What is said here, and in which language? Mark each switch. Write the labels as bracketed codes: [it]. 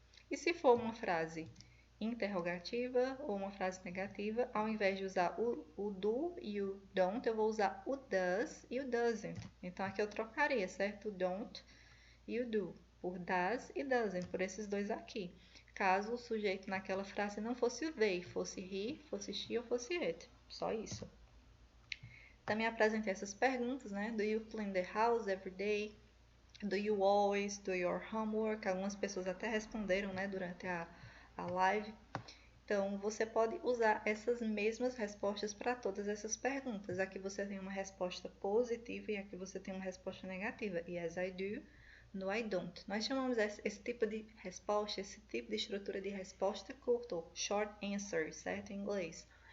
[pt] E se for uma frase interrogativa ou uma frase negativa, ao invés de usar o do e o don't, eu vou usar o does e o doesn't. Então, aqui eu trocaria, certo? O don't e o do por does e doesn't, por esses dois aqui. Caso o sujeito naquela frase não fosse o they, fosse he, fosse she ou fosse it. Só isso. Também apresentei essas perguntas, né? [en] Do you clean the house every day? Do you always do your homework? [pt] Algumas pessoas até responderam, né, durante a live. Então, você pode usar essas mesmas respostas para todas essas perguntas. Aqui você tem uma resposta positiva e aqui você tem uma resposta negativa. [en] Yes, I do. No, I don't. [pt] Nós chamamos esse tipo de resposta, esse tipo de estrutura de resposta curta, short answer, certo? Em inglês.